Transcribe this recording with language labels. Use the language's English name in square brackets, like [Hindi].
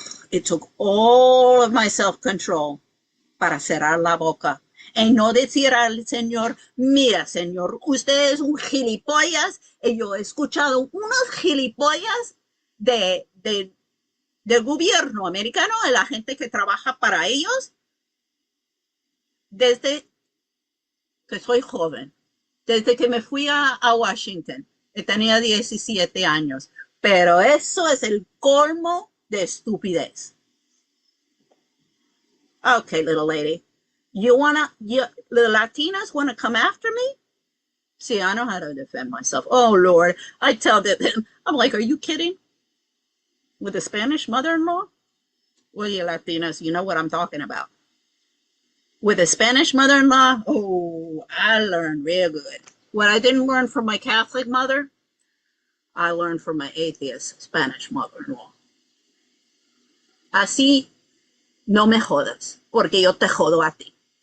[English] It took all of my self-control [Spanish] para cerrar la boca y no decir al señor, mira, señor, usted es un gilipollas, y yo he escuchado unos gilipollas del gobierno americano, de la gente que trabaja para ellos, desde que soy joven, desde que me fui a Washington, y tenía 17 años, pero eso es el colmo de estupidez. [English] Okay, little lady, the Latinas wanna come after me? See, I know how to defend myself. Oh, Lord, I tell them, I'm like, are you kidding? With a Spanish mother-in-law? Well, you Latinas, you know what I'm talking about. With a Spanish mother-in-law, oh, I learned real good. What I didn't learn from my Catholic mother, I learned from my atheist Spanish mother-in-law. [Spanish] Así no me jodas, porque yo te jodo a ti.